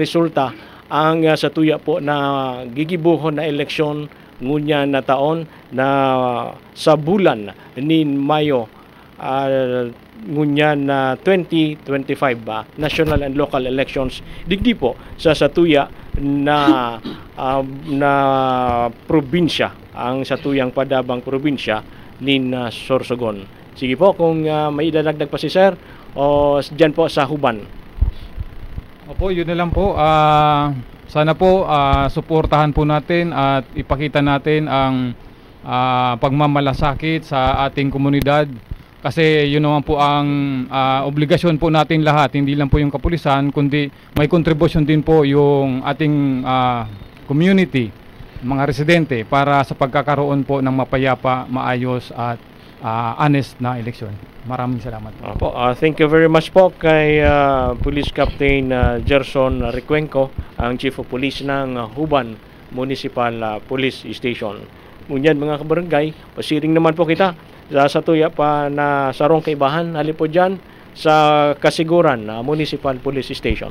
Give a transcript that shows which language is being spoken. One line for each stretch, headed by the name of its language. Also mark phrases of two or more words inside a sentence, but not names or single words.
Bikol: resulta ang sa tuya po na gigibuhon na eleksyon ngunya na taon na sa bulan ni Mayo ngunya na 2025
English: national and local elections
Bikol: digdi po sa satuya na probinsya, ang satuyang Padabang probinsya ni Sorsogon.
Filipino: Sige po, kung may idadagdag pa si sir o diyan po sa Huban. Opo, yun na lang po. Sana po suportahan po natin at ipakita natin ang pagmamalasakit sa ating komunidad kasi yun naman po ang obligasyon po natin lahat, hindi lang po yung kapulisan kundi may contribution din po yung ating community, mga residente para sa pagkakaroon po ng mapayapa, maayos at honest na eleksyon. Maraming salamat po.
English: Thank you very much
Filipino: po kay Police Captain Gerson Recuenco, ang Chief of Police ng Huban Municipal Police Station.
Bikol: Ngunyan mga kabarangay, pasiring naman po kita sa tuya pa na sarong kaibahan, hali po dyan sa Kasiguran Municipal Police Station.